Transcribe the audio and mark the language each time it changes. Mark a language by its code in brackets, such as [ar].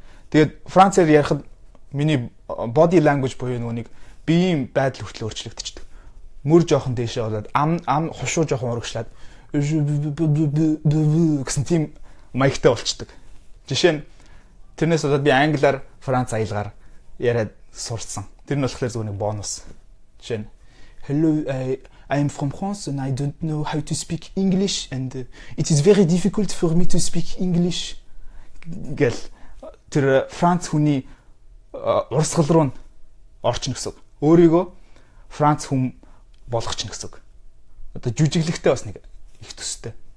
[mn] Тэгээд Францаар ярихад миний body language буюу нэг биеийн байдал хүртэл өөрчлөгдчихдөг. Мөр жоохон дээшээ болоод ам хушуу жоохон урагшлаад гэсэн тийм маягтай болчдөг. Жишээ нь тэрнээс болоод би англиар Франц аялгаар яриад сурцсан. Тэр нь болохоор зөвхөн нэг бонус. [en] Жишээ нь hello I am from France and I don't know how to speak English and it is very difficult for me to speak English. [mn] Гэл тэр Франц хүний урсгал руу орчин гэсэн. Өөрийгөө Франц хүн болгох чинь гэсэн. Одоо жүжиглэхтэй бас нэг их төстэй.